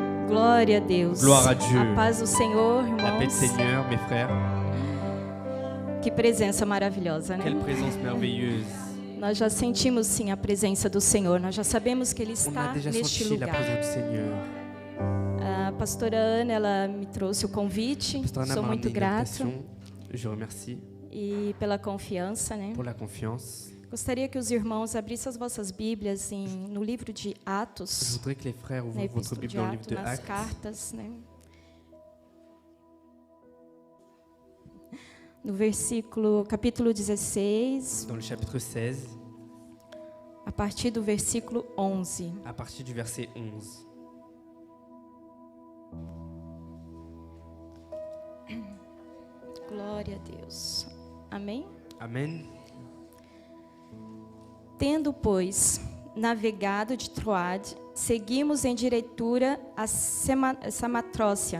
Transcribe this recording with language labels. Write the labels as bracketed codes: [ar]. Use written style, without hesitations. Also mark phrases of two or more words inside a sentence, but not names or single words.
[pt] Glória a Deus. [fr] Gloire à Dieu. [pt] A paz do Senhor, [fr] La paix du [pt] irmãos. [fr] Seigneur, mes frères. [pt] Que presença maravilhosa, né? [fr] Quelle présence merveilleuse. [pt] Nós já sentimos sim a presença do Senhor. Nós já sabemos que Ele [fr] On [pt] está [fr] a déjà [pt] neste [fr] senti la [pt] lugar. [fr] présence du Seigneur. [pt] A pastora Ana, ela me trouxe o convite. [fr] Pasteur Anna [pt] Sou [fr] m'a [pt] muito [fr] ramené [pt] grata. [fr] l'invitation. Je remercie [pt] E pela confiança, né? [fr] pour la confiance. [pt] Gostaria que os irmãos abrissem as vossas Bíblias no livro de [fr] Je [pt] Atos, [fr] voudrais que les frères [pt] na [fr] ouvrent votre [pt] Epístola [fr] Bible [pt] de [fr] dans le livre [pt] Atos, [fr] de [pt] nas [fr] Actes, [pt] cartas, né? No versículo, capítulo 16, [fr] dans le chapitre 16, [pt] a partir do versículo 11. [fr] à partir du verset 11. [pt] Glória a Deus. Amém? [fr] Amen. [pt] Tendo, pois, navegado de Troade, seguimos em diretura a Samatrócia.